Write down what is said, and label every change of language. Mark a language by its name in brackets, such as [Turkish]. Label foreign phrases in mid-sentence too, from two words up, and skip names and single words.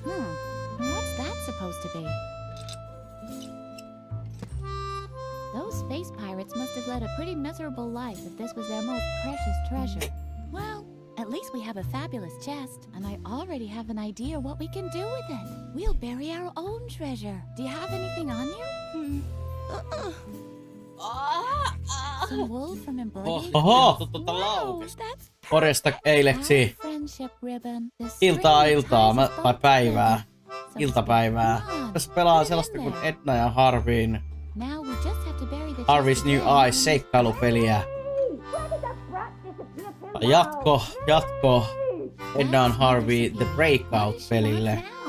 [English] What's that supposed to be? Those space pirates must have led a pretty miserable life if this was their most precious treasure. Well, at least we have a fabulous chest, and I already have an idea what we can do with it. We'll bury our own treasure. Do you have anything on you? Some wool from embroidery? [Finnish] Oho, totta laukes. Korjasta eileksi. Iltaa, tai päivää. Iltapäivää. Tässä pelaa sellaista kuin Edna ja Harveyn Harvey's New Eyes seikkailupeliä. Jatko Edna and Harvey The Breakout-pelille.